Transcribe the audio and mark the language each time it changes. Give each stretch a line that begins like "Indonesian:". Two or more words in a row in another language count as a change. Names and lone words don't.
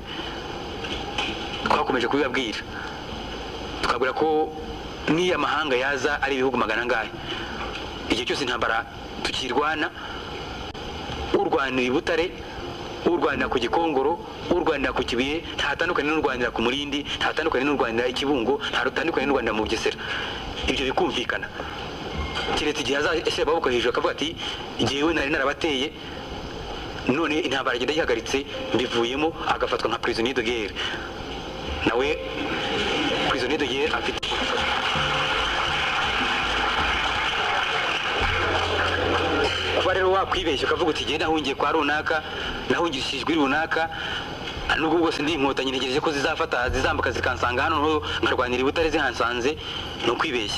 Kinyarwanda: Twakomeje kubibabwira tukabwira ko niyo amahanga yaza ari ibihugu magana angahe, igihe cyose intambara tukirwana, urwanira i Butare, urwanira ku Gikongoro, urwanira ku Kibuye, ntatandukanye n'urwanira ku Murindi, ntatandukanye n'urwanira i Kibungo, ntatandukanye n'urwanira mu Bugesera. Ibyo bikumvikana. Kiretse igihe azashyira amaboko hejuru akavuga ati igihewe nari narabateye none intambara igenda yihagaritse mbivuyemo, agafatwa nka
French: prisonnier de guerre.
Kinyarwanda: Nawe
French: prisonnier de guerre
Kinyarwanda: afite kuba rero wakwibeshya ukavuga uti genda nahungiye kwa runaka, nahungishijwe runaka, nubwo bwose ndi inkotanyi ntegereje ko zizambuka zikansanga hano nkarwanira i Butare zihansanze, ni ukwibeshya.